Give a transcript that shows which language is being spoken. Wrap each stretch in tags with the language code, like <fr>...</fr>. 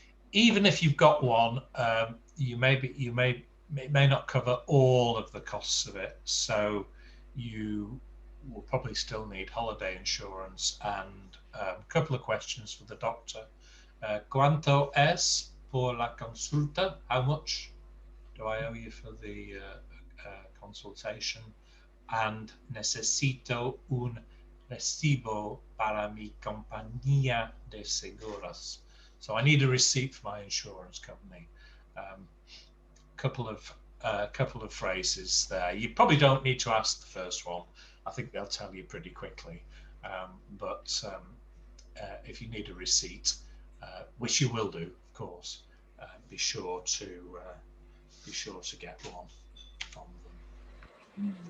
<en>Even if you've got one, it may not cover all of the costs of it. So you will probably still need holiday insurance and a couple of questions for the doctor.</en> <es>¿Cuánto es por la consulta?</es> <en>How much do I owe you for the consultation?</en> <es>And necesito un recibo para mi compañía de seguros.</es> <en>So I need a receipt for my insurance company. Couple of phrases there. You probably don't need to ask the first one. I think they'll tell you pretty quickly. But if you need a receipt, which you will do, of course, be sure to get one from them.</en>